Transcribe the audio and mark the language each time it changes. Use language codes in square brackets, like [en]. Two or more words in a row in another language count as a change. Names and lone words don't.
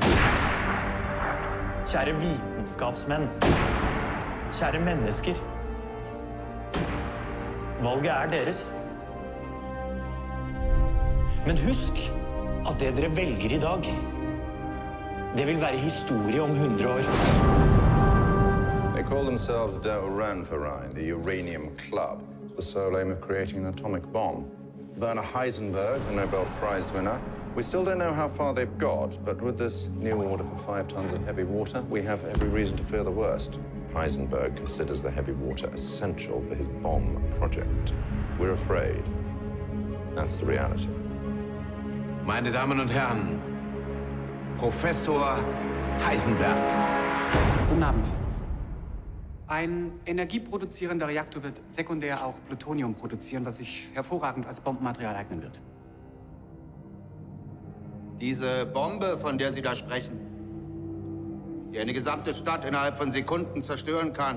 [no] Kjære vitenskapsmenn. Kjære mennesker. Valget deres. Men husk at det dere velger i dag, det vil være historie om 100 år. [en] They call themselves the Uranverein, the Uranium Club, the sole aim of creating an atomic bomb. Werner Heisenberg, the Nobel Prize winner, we still don't know how far they've got, but with this new order for 5 tons of heavy water, we have every reason to fear the worst. Heisenberg considers the heavy water essential for his bomb project. We're afraid. That's the reality. [de] Meine Damen und Herren, Professor Heisenberg. Guten Abend. Ein energieproduzierender Reaktor wird sekundär auch Plutonium produzieren, was sich hervorragend als Bombenmaterial eignen wird. Diese Bombe, von der Sie da sprechen, die eine gesamte Stadt innerhalb von Sekunden zerstören kann.